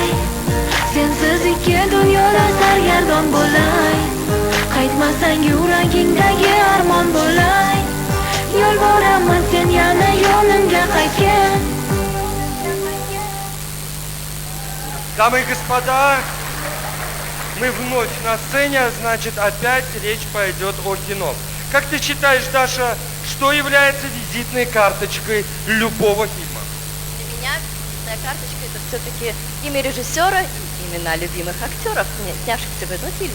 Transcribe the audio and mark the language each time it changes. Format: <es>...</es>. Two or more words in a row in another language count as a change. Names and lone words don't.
<uz>sensiz ikki dunyoda sargardon bo'lay, qaytmasang yuragingdagi armon bo'lay, yolboraman sen yana yonimga qaytgin.</uz> <ru>Дамы и господа, мы вновь на сцене, значит, опять речь пойдет о кино. Как ты считаешь, Даша, что является визитной карточкой любого фильма? Для меня визитная карточка — это все-таки имя режиссера и имена любимых актеров, снявшихся в этом фильме.</ru>